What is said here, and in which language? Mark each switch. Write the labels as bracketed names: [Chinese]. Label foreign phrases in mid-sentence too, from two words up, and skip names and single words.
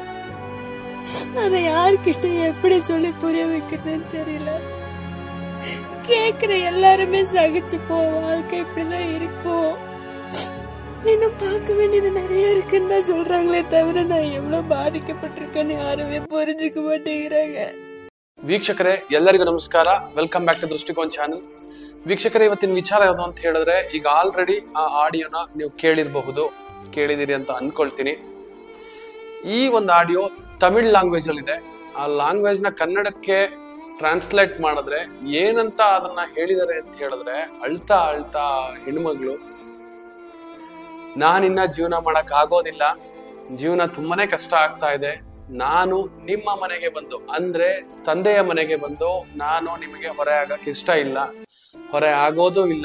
[Tamil] அதை யார்கிட்ட எப்படி சொல்லி புரிய வைக்கிறதுன்னு தெரியல. கேக்குற எல்லாருமே சகிச்சு போ, வாழ்க்கை இப்படிதான் இருக்கும், இன்னும் பார்க்க வேண்டியது நிறைய இருக்குன்னு தான் சொல்றாங்களே தவிர நான் எவ்வளவு பாதிக்கப்பட்டிருக்கேன்னு யாருமே புரிஞ்சுக்க மாட்டேங்கிறாங்க. [Kannada] ವೀಕ್ಷಕರೇ, ಎಲ್ಲರಿಗೂ ನಮಸ್ಕಾರ. [English] welcome back to [Kannada] ದೃಷ್ಟಿಕೋನ್ ಚಾನಲ್. ವೀಕ್ಷಕರೇ, ಇವತ್ತಿನ ವಿಚಾರ ಯಾವುದು ಅಂತ ಹೇಳಿದ್ರೆ, ಈಗ ಆಲ್ರೆಡಿ ಆ ಆಡಿಯೋನ ನೀವು ಕೇಳಿದಿರಿ ಅಂತ ಅನ್ಕೊಳ್ತೀನಿ. ಈ ಒಂದು ಆಡಿಯೋ [English] Tamil language [Kannada] ಅಲ್ಲಿ ಇದೆ. ಆ ಲ್ಯಾಂಗ್ವೇಜ್ ನ ಕನ್ನಡಕ್ಕೆ ಟ್ರಾನ್ಸ್ಲೇಟ್ ಮಾಡಿದ್ರೆ ಏನಂತ ಅದನ್ನ ಹೇಳಿದಾರೆ ಅಂತ ಹೇಳಿದ್ರೆ, ಅಳ್ತಾ ಹೆಣ್ಮಗಳು, ನಾನಿನ್ನ ಜೀವನ ಮಾಡಕ್ ಆಗೋದಿಲ್ಲ, ಜೀವನ ತುಂಬಾನೇ ಕಷ್ಟ ಆಗ್ತಾ ಇದೆ, ನಾನು ನಿಮ್ಮ ಮನೆಗೆ ಬಂದು ಅಂದ್ರೆ ತಂದೆಯ ಮನೆಗೆ ಬಂದು ನಾನು ನಿಮಗೆ ಹೊರೆ ಆಗಕ್ ಇಷ್ಟ ಇಲ್ಲ, ಹೊರೆ ಆಗೋದು ಇಲ್ಲ.